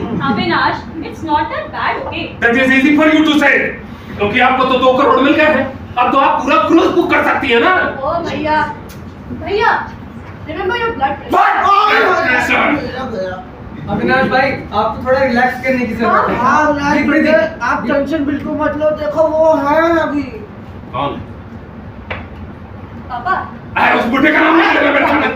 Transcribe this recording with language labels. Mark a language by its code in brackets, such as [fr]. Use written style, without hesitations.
[en] Avinash, it's not that bad, okay? That is easy for you to say. [hi] क्योंकि आपको तो 2 करोड़ मिल गए हैं, अब तो आप पूरा क्रूज बुक कर सकती है ना? [en] ओ भैया, remember your blood pressure. What? Yes, sir. [hi] Avinash भाई आपको थोड़ा रिलैक्स करने की जरूरत है। हाँ नहीं बेटे आप टेंशन बिल्कुल मत लो, देखो वो है अभी। कौन? पापा, अरे उस बुढ़े का नाम नहीं लेना बेटा।